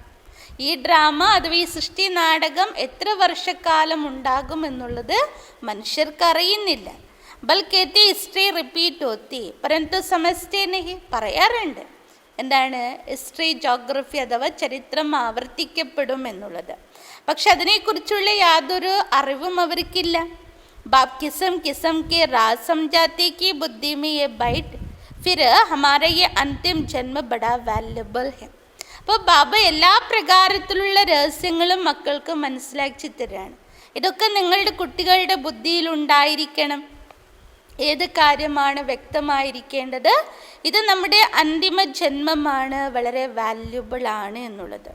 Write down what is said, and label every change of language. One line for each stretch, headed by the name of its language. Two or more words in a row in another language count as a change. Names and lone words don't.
Malayalam: ഈ ഡ്രാമ അഥവാ ഈ സൃഷ്ടി നാടകം എത്ര വർഷക്കാലം ഉണ്ടാകും എന്നുള്ളത് മനുഷ്യർക്ക് അറിയുന്നില്ല.
Hindi: बल्कि कहते हिस्ट्री रिपीट होती परंतु समझते नहीं.
Malayalam: പറയാറുണ്ട് എന്താണ്,
English: history, geography
Malayalam: അഥവാ ചരിത്രം ആവർത്തിക്കപ്പെടും എന്നുള്ളത്. പക്ഷെ അതിനെക്കുറിച്ചുള്ള യാതൊരു അറിവും അവർക്കില്ല.
Hindi: बाप किस्म किस्म के राज समझाते कि बुद्धि में ये बैठ फिर हमारा ये अंतिम जन्म बड़ा वैल्युबल है.
Malayalam: അപ്പോൾ ബാബ എല്ലാ പ്രകാരത്തിലുള്ള രഹസ്യങ്ങളും മക്കൾക്ക് മനസ്സിലാക്കി തരാണ്. ഇതൊക്കെ നിങ്ങളുടെ കുട്ടികളുടെ ബുദ്ധിയിലുണ്ടായിരിക്കണം. ഏത് കാര്യമാണ് വ്യക്തമായിരിക്കേണ്ടത്? ഇത് നമ്മുടെ അന്തിമ ജന്മമാണ്, വളരെ വാല്യുബിൾ ആണ് എന്നുള്ളത്.